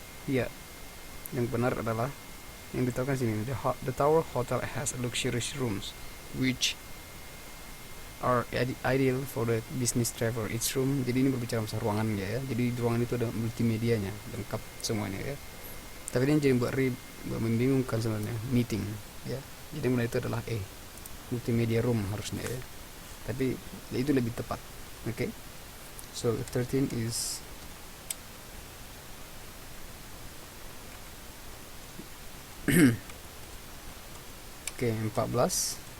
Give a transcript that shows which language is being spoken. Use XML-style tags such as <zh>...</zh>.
<id>Ya, yang benar adalah yang ditawarkan sini.</id> <en>The Tower Hotel has luxurious rooms which are ideal for the business traveler.</en> <id>Each room, jadi ini berbicara masalah ruangannya ya. Jadi di ruangan itu ada multimedianya, lengkap semuanya ya. Tapi ini yang jadi buat membingungkan sebenarnya meeting ya. Jadi mulai itu adalah multimedia room harusnya ya. Tapi ya itu lebih tepat. Oke.</id> <en>So 13 is</en> <id>Oke, 14.</id>